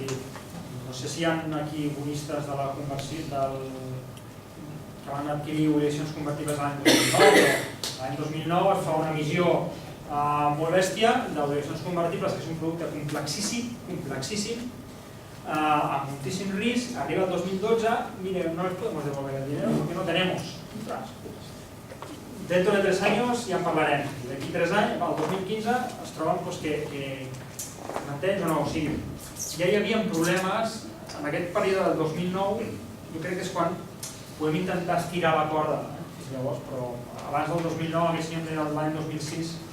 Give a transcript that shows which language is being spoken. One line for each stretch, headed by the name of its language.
Catalan: Vull dir, no sé si hi ha aquí bonistes de la conversió que van adquirir obligacions convertibles l'any 2009, però l'any 2009 es fa una emissió molt bèstia d'obligacions convertibles, que és un producte complexíssim, amb moltíssim risc. Arriba el 2012,
Spanish: mire, no les podemos devolver el dinero porque no tenemos. Dentro de 3 años ya parlarem.
Catalan: D'aquí 3 anys, el 2015, es troben que m'entens o no? O sigui, ja hi havia problemes en aquest període del 2009, jo crec que és quan podem intentar estirar la corda, llavors, però abans del 2009, aquest senyor tenia l'any 2006.